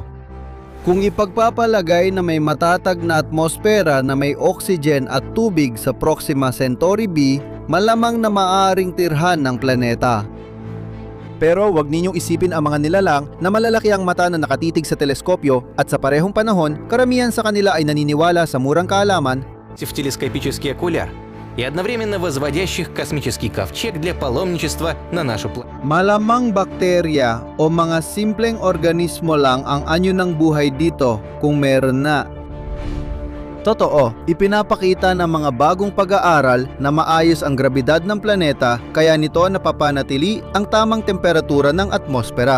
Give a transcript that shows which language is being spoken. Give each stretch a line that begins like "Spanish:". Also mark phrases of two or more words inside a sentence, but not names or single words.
Filipino: Kung ipagpapalagay na may matatag na atmosfera na may oxygen at tubig sa Proxima Centauri B, malamang na maaaring tirhan ng planeta. Pero wag ninyong isipin ang mga nilalang na malalaki ang mata na nakatitig sa teleskopyo at sa parehong panahon, karamihan sa kanila ay naniniwala sa murang kaalaman
Russian: в телескопический окуляр и одновременно возводящих космический ковчег для паломничества на нашу планету.
Filipino: malamang bakterya o mga simpleng organismo lang ang anyo ng buhay dito kung meron na. Totoo, ipinapakita ng mga bagong pag-aaral na maayos ang grabidad ng planeta kaya nito napapanatili ang tamang temperatura ng atmosfera.